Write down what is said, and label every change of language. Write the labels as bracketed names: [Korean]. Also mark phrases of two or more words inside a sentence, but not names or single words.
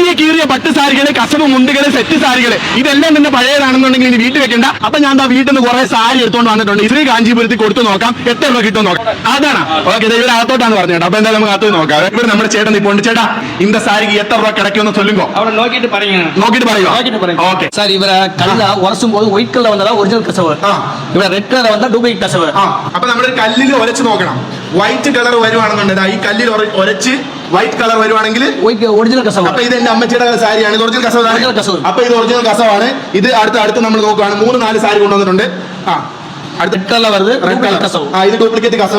[Malayalam] ഈ കീറിയ പട്ട് സാരികള്, കസവ് മുണ്ടുകള്, സെറ്റ് സാരികള് ഇതെല്ലാം തന്നെ പഴയതാണെന്നുണ്ടെങ്കിൽ ഇനി വീട്ടിൽ വെക്കണ്ട. അപ്പൊ ഞാൻ വീട്ടിൽ നിന്ന് കുറെ സാരി എടുത്തോണ്ട് വന്നിട്ടുണ്ട്. ഇത്രയും കാഞ്ചീപുരത്തിൽ കൊടുത്തു നോക്കാം, എത്ര രൂപ കിട്ടും നോക്കാം. അതാണ് ഓക്കെ. ഇവർ അകത്തോട്ടാണ് പറഞ്ഞത്. അപ്പൊ എന്തായാലും നമുക്ക് അകത്ത് നോക്കാം. ഇവിടെ നമ്മുടെ ചേട്ടൻ ഇപ്പോൾ ഉണ്ട്. ചേട്ടാ இந்த സാരിക്ക് എത്ര രൂപ കിടക്കുമെന്ന് ചൊല്ലുമ്പോ അവിടെ നോക്കിയിട്ട് പറയുക. ഓക്കെ [Tamil] சார், இவரை கல்ல உரசும் போது ஒயிட் கலர் வந்ததா ஒரிஜினல் கசவு, [Malayalam] ഇവിടെ റെഡ് കളർ വന്നാൽ ഡ്യൂപ്ലിക്കേറ്റ് കസവ്. അപ്പൊ നമ്മളൊരു കല്ലിൽ ഉരച്ച് നോക്കണം. വൈറ്റ് കളർ വരുവാണെന്നുണ്ടെങ്കിൽ ഈ കല്ലിൽ ഉരച്ച് വൈറ്റ് കളർ വരുവാണെങ്കിൽ ഒറിജിനൽ കസവ്. അപ്പൊ ഇത് എന്റെ അമ്മച്ചിയുടെ സാരിയാണ്. ഇത് ഒറിജിനൽ കസവ്. അപ്പൊ ഇത് ഒറിജിനൽ കസവാണ്. ഇത് അടുത്ത് നമ്മൾ നോക്കുകയാണ്. 3-4 സാരി കൊണ്ടുവന്നിട്ടുണ്ട്. ഇത് ഡ്യൂപ്ലിക്കേറ്റ് കസവ്.